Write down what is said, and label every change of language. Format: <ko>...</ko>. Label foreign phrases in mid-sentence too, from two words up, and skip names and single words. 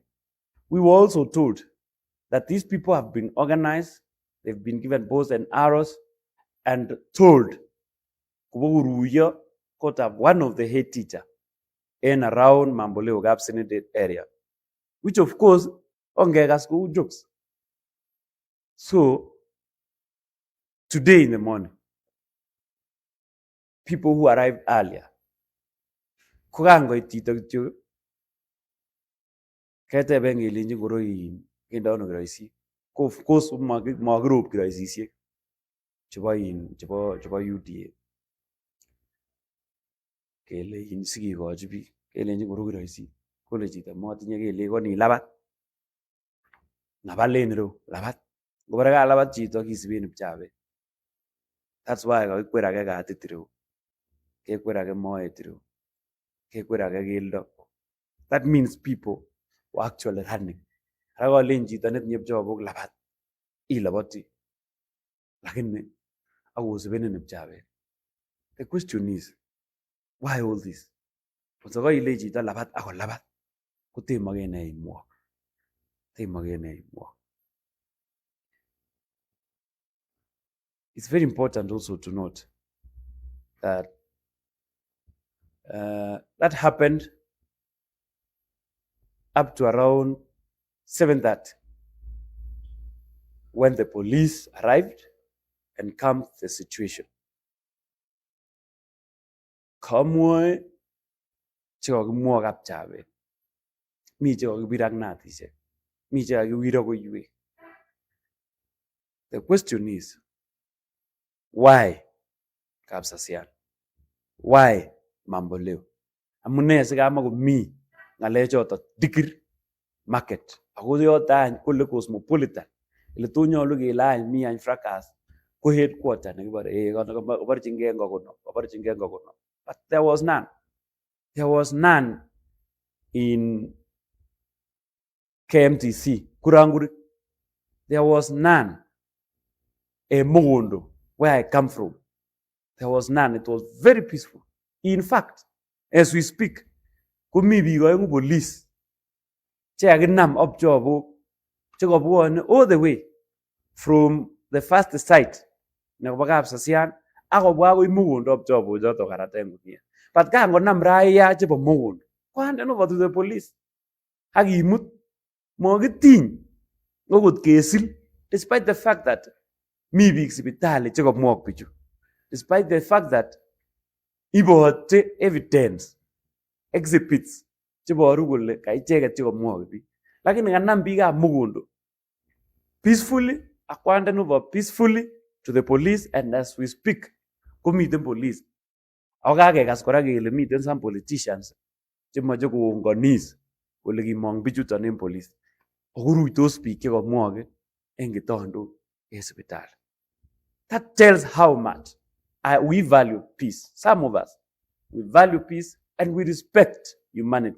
<en>We were also told that these people have been organized, they've been given bows and arrows, and told Kuburuya caught up one of the head teacher in around Mamboleo Gapsinated area, which of course ongegas go jokes. So today in the morning, people who arrived earlier,</en> <kln>kugango itito kityo kete bengili ngoro yin kenda ono graisi</kln> <en>of course</en> <kln>magroup graisi chebo UDA. kelein sikikochi biik, kelenjin koru kiroisit, kole chito motinye kelyek kon ilabat, nabalen ireu, labat. Ngobore kalabat chito kisiben kipchabet.</kln> <en>That's why</en> <kln>kakikwer age katit ireu, kekwer age moet ireu, kekwer age keldo.</kln> <en>That means people were actually running.</en> <kln>Ara kolen chito netinye kipchabok labat, ilaboti, lakini akosibenin kipchabet.</kln> <en>The question is, why all this?</en> <kln>Kotoko ile chito labat ako labat, kotemoke ne imwok. Temoke ne imwok.</kln> <en>It's very important also to note that that happened up to around 7:30 when the police arrived and calmed the situation.</en> <kln>Kamwoe chekakimwa kapchabet, mi chekakibir ak natishek, mi chekakiwir koiwek.</kln> <en>The question is, why Kapsasian? Why Mamboleo?</en> <kln>Amune sikamakomi ngalechoto Dikirr market. Ako yoto any kole cosmopolitan. Ile to nyolu kelany mi any fracas ko headquarter nekibore koborchingei ngokono.</kln> <en>But there was none. There was none in KMTC, Kuranguri. There was none in Mugundo, where I come from. There was none. It was very peaceful. In fact, as we speak,</en> <kln>kumi bigo police cheaginam</kln> <en>up job all the way from the first site</en> <kln>nebo Kapsasian akobwa akoi Mugundo</kln> <en>up job</en> <kln>joto karate ngunia. But kangonam raia chebo Mugundo kwanden</kln> <en>over to the police</en> <kln>akimut mokitiny okot kesil,</kln> <en>despite the fact that mi biik sipitali chekamwok bichu, despite the fact that ibote evidence exhibits</en> <kln>cheboru kole kaicheket chekamwok biik, lakini kanam biikab Mugundo</kln> <en>peacefully akwanden over peacefully to the police, and as we speak komiten police.</en> <kln>Ako kakekas kora kele miten</kln> <en>some politicians</en> <kln>chemoche koungonis kole kimong bichuton en police. Akuruitos biik chekamwoke en kitondok en sipitali.</kln> <en>That tells how much we value peace. Some of us, we value peace and we respect humanity.</en>